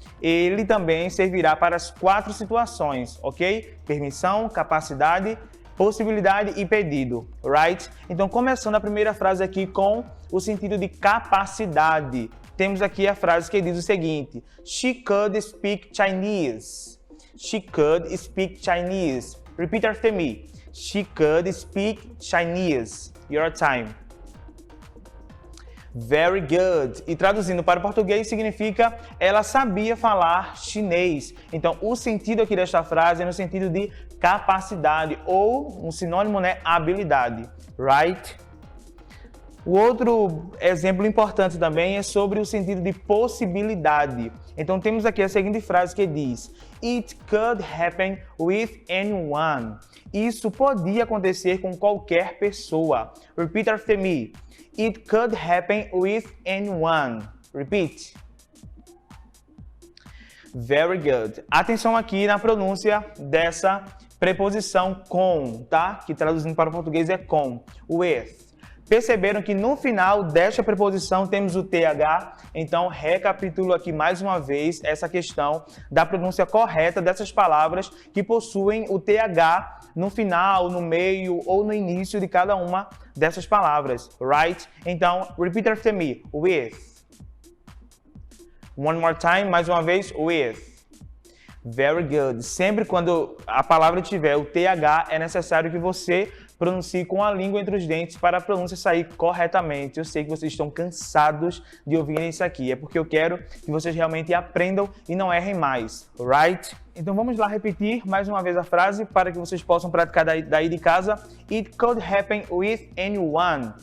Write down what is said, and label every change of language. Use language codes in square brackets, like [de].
[pt] Ele também servirá para as 4 situações, ok? Permissão, capacidade, possibilidade e pedido, right? Então, começando a primeira frase aqui com o sentido de capacidade. Temos aqui a frase que diz o seguinte: [en] She could speak Chinese. She could speak Chinese. Repeat after me. She could speak Chinese. Your time. Very good. [pt] E traduzindo para o português significa ela sabia falar chinês. Então, o sentido aqui desta frase é no sentido de capacidade ou um sinônimo, né, habilidade, right? O outro exemplo importante também é sobre o sentido de possibilidade. Então, temos aqui a seguinte frase que diz: [en] It could happen with anyone. [pt] Isso podia acontecer com qualquer pessoa. [en] Repeat after me. It could happen with anyone. Repeat. Very good. [pt] Atenção aqui na pronúncia dessa preposição com, tá? Que traduzindo para o português é com, with. Perceberam que no final desta preposição temos o TH? Então, recapitulo aqui mais uma vez essa questão da pronúncia correta dessas palavras que possuem o TH no final, no meio ou no início de cada uma dessas palavras, right? [en] Então, repeat after me, with. One more time, [pt] mais uma vez, [en] with. Very good. [pt] Sempre quando a palavra tiver o TH, é necessário que você pronuncie com a língua entre os dentes para a pronúncia sair corretamente. Eu sei que vocês estão cansados de ouvirem isso aqui. É porque eu quero que vocês realmente aprendam e não errem mais, right? Então vamos lá repetir mais uma vez a frase para que vocês possam praticar daí de casa. [en] It could happen with anyone.